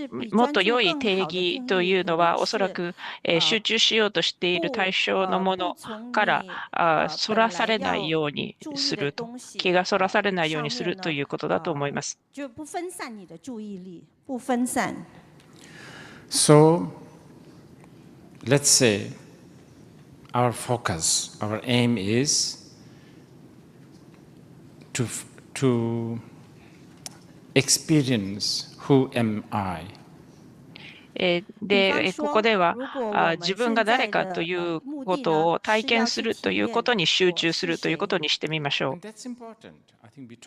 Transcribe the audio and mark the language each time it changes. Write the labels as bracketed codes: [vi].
[ja] もっと良い定義というのは、おそらく集中しようとしている対象のものからそらされないようにすると、気がそらされないようにするということだと思います。 [en] So, let's say our focus, our aim is to experience who am I. [ja] で、ここでは自分が誰かということを体験するということに集中するということにしてみましょう。